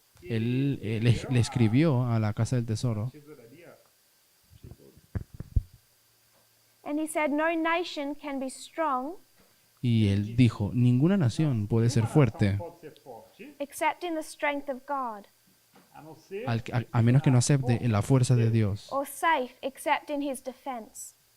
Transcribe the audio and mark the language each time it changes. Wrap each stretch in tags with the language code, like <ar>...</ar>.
<es>Él le escribió a la Casa del Tesoro</es> <pt>Tesouraria.</pt> <en>and he said no nation can be strong</en> <es>y él dijo, ninguna nación puede ser fuerte</es> <pt>Pode ser forte,</pt> <en>except in the strength of God,</en> <pt>a não ser</pt> <es>a menos que no acepte la fuerza de Dios,</es> <en>or safe except in his defense.</en>